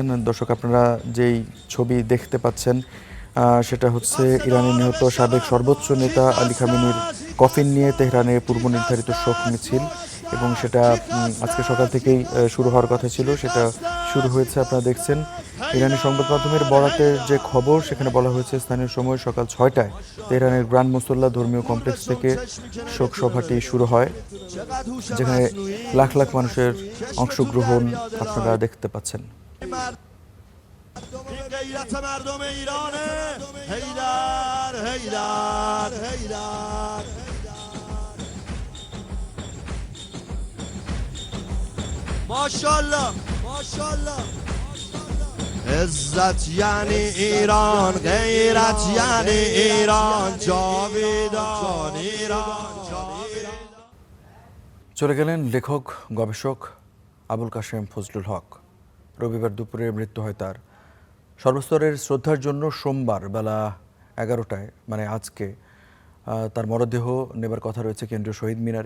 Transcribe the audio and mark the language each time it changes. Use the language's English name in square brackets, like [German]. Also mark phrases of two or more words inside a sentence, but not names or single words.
[Bangla] দর্শক, আপনারা যেই ছবি দেখতে পাচ্ছেন সেটা হচ্ছে ইরানের নিহত সাবেক সর্বোচ্চ নেতা আলী খামেনির কফিন নিয়ে তেহরানে পূর্ব নির্ধারিত শোক মিছিল এবং সেটা আজকে সকাল থেকেই শুরু হওয়ার কথা ছিল, সেটা শুরু হয়েছে। আপনারা দেখছেন ইরানি সংবাদ মাধ্যমের বরাতের যে খবর, সেখানে বলা হয়েছে স্থানীয় সময় সকাল 6টায় তেহরানের গ্র্যান্ড মুসল্লা ধর্মীয় কমপ্লেক্স থেকে শোক সভাটি শুরু হয়, যেখানে লাখ লাখ মানুষের অংশগ্রহণ আপনারা দেখতে পাচ্ছেন। [Persian] ماشاءالله ماشاءالله عزت یعنی ایران غیرت یعنی ایران جاویدان ایران [Bangla] চলে গেলেন লেখক গবেষক আবুল কাশেম ফজলুল হক। রবিবার দুপুরে মৃত্যু হয় তার। সর্বস্তরের শ্রদ্ধার জন্য সোমবার বেলা 11টায় মানে আজকে তার মরদেহ নেবার কথা রয়েছে কেন্দ্রীয় শহীদ মিনারে।